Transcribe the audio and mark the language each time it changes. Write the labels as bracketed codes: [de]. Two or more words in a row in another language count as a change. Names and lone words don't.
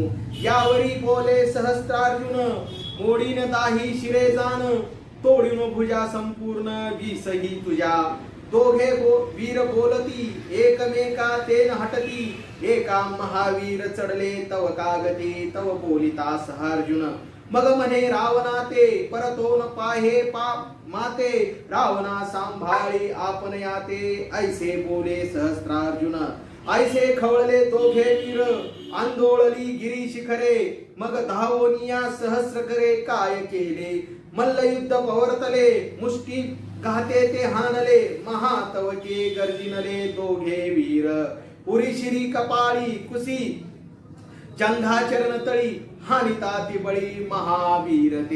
[mr] यावरी बोले सहस्त्रार्जुन मोडीन दाही शिरे जान तोडून भुजा संपूर्ण विसही तुझ्या। दोघे वीर बोलती एकमेका तेन हटती। एका महावीर चढले तव कागती तव बोलिता सहर्जुन। मग म्हणे रावणा ते परतोन पाहे पाप माते रावणा सांभाळी आपण याते। ऐसे बोले सहस्त्रार्जुन। ऐसे खवळले दोघे वीर आंदोळली गिरी शिखरे। मग धावोनिया सहस्र करे काय केले। मल्ल युद्ध पवर्तले मुष्टी घाते ते हाणले। महातवके गर्जिनले दोघे वीर। उरीशिरी कपाळी कुसी जंघाचरण तळी हानिता ती बळी महावीर ते।